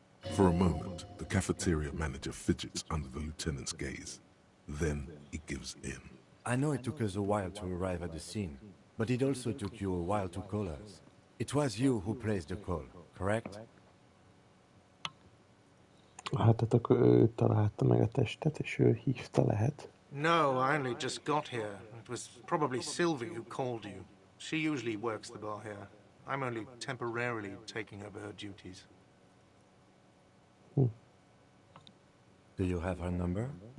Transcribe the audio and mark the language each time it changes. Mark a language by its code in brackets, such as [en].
[en] For a moment, the cafeteria manager fidgets under the lieutenant's gaze. Then he gives in. I know it took us a while to arrive at the scene, but it also took you a while to call us. It was you who placed the call, correct? [hu] Hát akkor ő találta meg a testet, és ő hívta, lehet? [en] No, I only just got here. It was probably Sylvie who called you. She usually works the bar here. I'm only temporarily taking over her duties. Do you have her number?